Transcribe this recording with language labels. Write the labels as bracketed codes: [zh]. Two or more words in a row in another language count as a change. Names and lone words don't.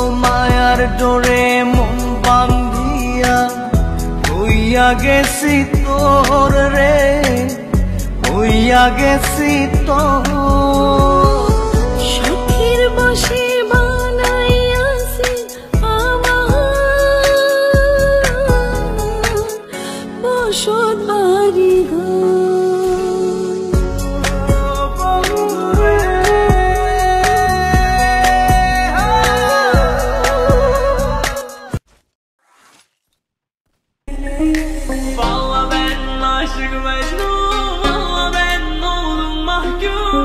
[bn] মায়ার ডোরে মন বান্ধিয়া হইয়া গেছি তোর রে, হইয়া গেছি তোর। সুখের বসে বানাইয়াছি আমার বসত বাড়ি [tr] Valla ben aşık Mecnun, valla ben oldum mahkum.